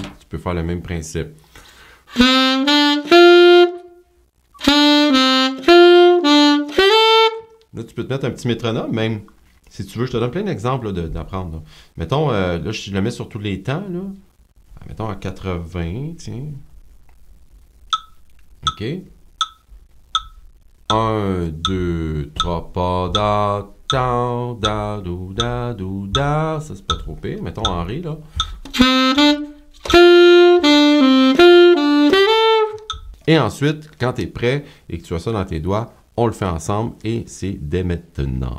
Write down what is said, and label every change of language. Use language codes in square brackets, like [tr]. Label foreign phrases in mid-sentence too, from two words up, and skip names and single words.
[fr] Tu peux faire le même principe. Là, tu peux te mettre un petit métronome, même. Si tu veux, je te donne plein d'exemples d'apprendre. Mettons, là, je le mets sur tous les temps. Là. Mettons à 80, tiens. OK. 1, 2, 3, pas, da, da, do, da, do, da. Ça, c'est pas trop pire. Mettons en Ré, là. Et ensuite, quand tu es prêt et que tu as ça dans tes doigts, on le fait ensemble et c'est dès maintenant.